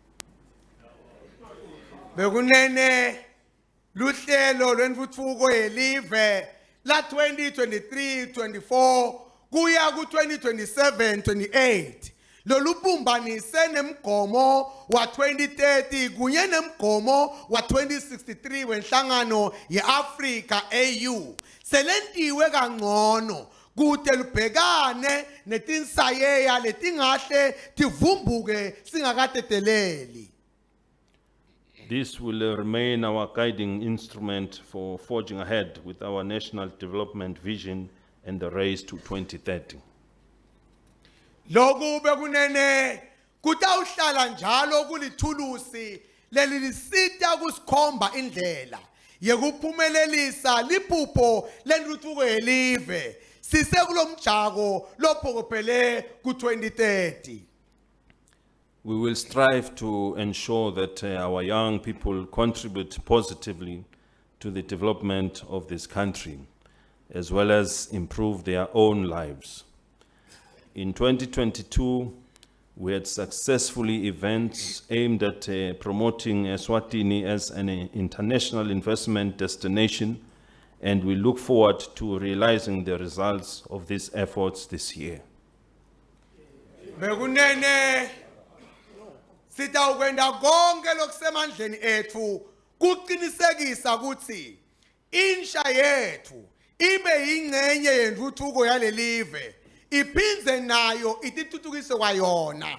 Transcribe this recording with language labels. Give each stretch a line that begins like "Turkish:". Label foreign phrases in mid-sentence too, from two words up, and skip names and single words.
Swati: Bekunene luhlelo lwentfutfuko yelive la 2023-24 kuya ku-2027-28 lolubumbanise nemgomo wa 2030 kunye nemgomo wa 2063 wenhlangano ye-Afrika AU selentiwe kangcono kude lubhekane netinsayeya letingahle tivumbuke singakateteleli.
English: This will remain our guiding instrument for forging ahead with our national development vision and the race to 2030.
Swati: Loku bekunene kutawuhlala njalo kulithulusi lelilisita kusikhomba indlela yekuphumelelisa liphupho lentuthuko yelive sisekulomjako lophokophele ku-2030.
English: We will strive to ensure that our young people contribute positively to the development of this country, as well as improve their own lives. In 2022, we had successfully events aimed at promoting Eswatini as an international investment destination, and we look forward to realizing the results of these efforts this year.
Swati: Bekunene sitawukwenda konke lokusemandleni ethu kuqinisekisa ukuthi insha yethu ibe yingcenye yentuthuko yalelive iphindze nayo itithuthukise kwayona.